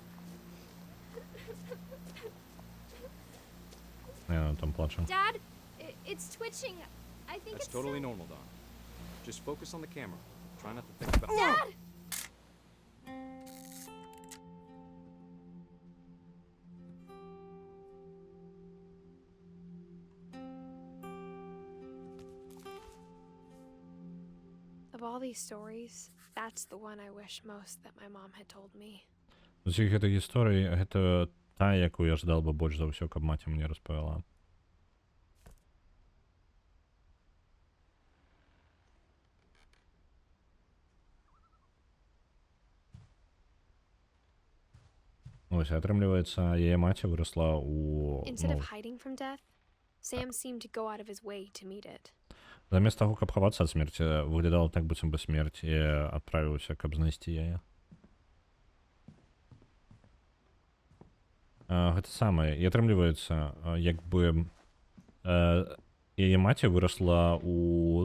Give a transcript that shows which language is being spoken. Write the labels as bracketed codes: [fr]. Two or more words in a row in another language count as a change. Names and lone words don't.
[be] Я там плачу. [en] Dad, It's twitching. I think That's it's totally so- normal, Don. Just focus on the camera. Try not to think about. Dad! Of all these stories, that's the one I wish most that my mom had told me. [be] З усіх гэтых гісторый, гэта та, якую я ждал бы больш за ўсё, каб маці мне распавяла. Ось, атрымліваецца, яе маці вырасла у... [en] Instead [be] ну, [en] of hiding from death, Sam seemed to go out of his way to meet it. [be] замест таго, каб хавацца ад смерці, выглядала так, быццам бы смерць і адправіўся, каб знайсці яе. Гэта самае. І атрымліваецца, як бы яе маці вырасла у...